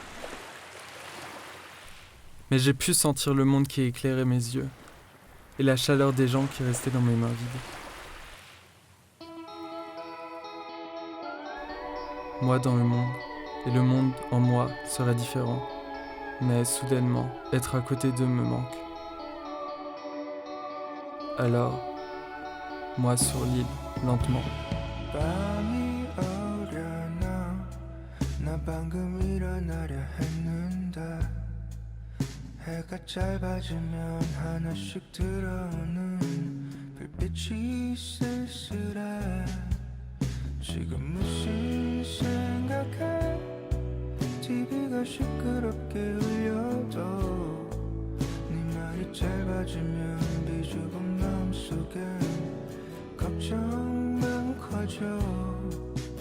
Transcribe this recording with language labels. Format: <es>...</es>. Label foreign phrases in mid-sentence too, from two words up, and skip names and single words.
<fr>Mais j'ai pu sentir le monde qui éclairait mes yeux et la chaleur des gens qui restaient dans mes mains vides. Moi dans le monde et le monde en moi serait différent, mais soudainement, être à côté d'eux me manque. Alors, moi sur l'île, lentement.</fr> <ko>밤이 오려나 나 방금 일어나려 했는데 해가 짧아지면 하나씩 들어오는 불빛이 쓸쓸해 지금 무슨 생각해 TV가 시끄럽게 울려도 네 말이 짧아지면 비좁은 마음속에 걱정만 커져</ko>